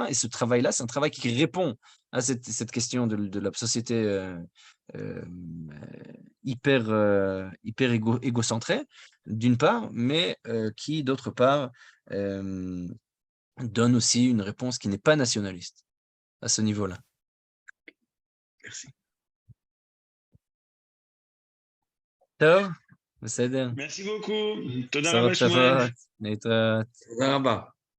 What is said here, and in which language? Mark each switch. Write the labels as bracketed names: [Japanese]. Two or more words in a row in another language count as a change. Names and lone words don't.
[French] Et ce travail-là, c'est un travail qui répond à cette question de la société euh, hyper égocentrée, d'une part, mais qui, d'autre part, donne aussi une réponse qui n'est pas nationaliste à ce niveau-là. Merci. [Hebrew] טוב, בסדר. [French] Merci beaucoup. [Hebrew] Toda בשורות Rabba Shmuel. טובות, להתראות. תודה רבה.